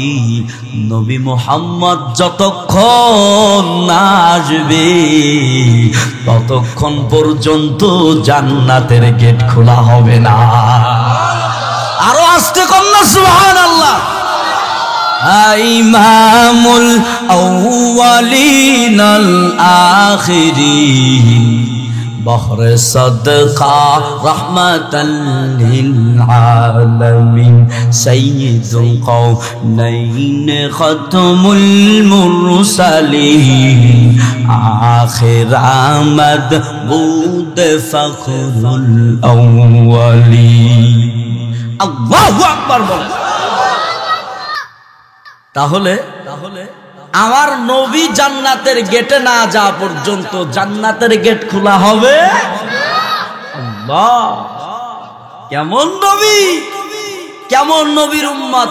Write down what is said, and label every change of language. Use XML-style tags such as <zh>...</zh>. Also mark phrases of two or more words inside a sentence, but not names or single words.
<bn>নবী মুহাম্মদ যতক্ষণ না আসবে ততক্ষণ পর্যন্ত জান্নাতের গেট খোলা হবে না। আরো আস্তে কন্যা সুবহানাল্লাহ।</bn> <ar>إمام الأولين والآخرين</ar> <fa>بحر صدقہ رحمت للعالمین سید القونین ختم المرسلین آخر آمد بود فخر الاولین</fa> <bn>আল্লাহু আকবার বল। তাহলে আমার নবী জান্নাতের গেটে না যাওয়া পর্যন্ত জান্নাতের গেট খোলা হবে। আল্লাহ, কেমন নবী, কেমন নবীর উম্মত।</bn>